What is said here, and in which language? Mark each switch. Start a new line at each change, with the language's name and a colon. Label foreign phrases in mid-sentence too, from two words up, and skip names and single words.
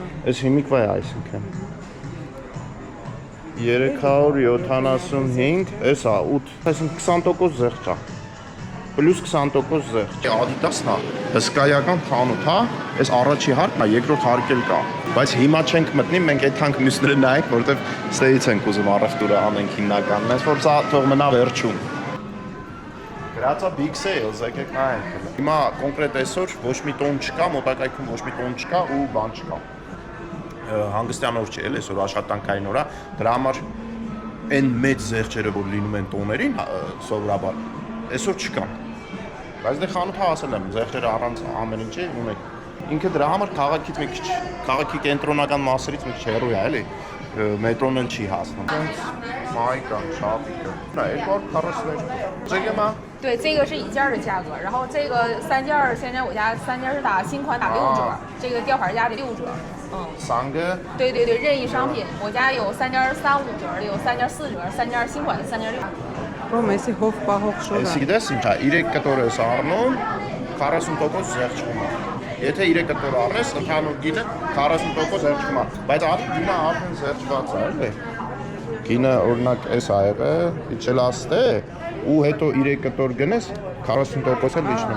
Armenian: Էս հիմիկվա է այսինքն։ 375, էսա 8, այսինքն 20% զեղչ է։ Պլյուս 20% զեղչ։ Adidas-ն է, հսկայական խանութ է, այս առաջի հարկն է, երկրորդ հարկ էլ կա։ Բայց հիմա չենք մտնի, մենք այդ թանկ մյուսները նայենք, որովհետև ստեից ենք ուզում առևտուրը անենք հիմնականում։ Այս որ սա թող մնա վերջում։ Գրածա
English: big sales,
Armenian: եկեք նայենք։ Հիմա կոնկրետ այսօր ոչ մի տոն չկա, մոտակայքում ոչ մի տոն չկա ու բան չկա։ Հանգստյան օր չի, էլի այսօր աշխատանքային օր է, դրա համար այն մեծ զեղչերը, որ լինում են տոներին, սովորաբար, այսօր չկան։ Բայց դե խանութը ասել եմ, զեղչերը առանց ամեն ինչի ունեք։ Ինքը դրա համար քաղաքից մի քիչ, քաղաքի կենտրոնական մասերից մի քիչ հեռու է, էլի, մետրոն էլ չի հասնում։ Մայկա, շապիկը։ Նա 242։ Ձեգեմա
Chinese: 对，这个是一件的价格，然后这个3件儿，现在我家3件儿是打新款打6折，这个吊牌价的6折。 3个。对对对，任意商品，我家有3件35折的，有3件4折，3件新款的3件6。
Armenian: Ո՞մ էսի հով պահող շոր է։ Էսի գիտես ինչա, 3 կտոր ես առնում, 40% զեղչվում է։ Եթե 3 կտոր առնես, ընդհանուր գինը 40% զեղչվում է։ Բայց արի գինը արդեն զեղչված է, էլի։ Գինը օրինակ էս ա եղել, իջելաստ է, ու հետո 3 կտոր գնես 40% էլ իջնում է։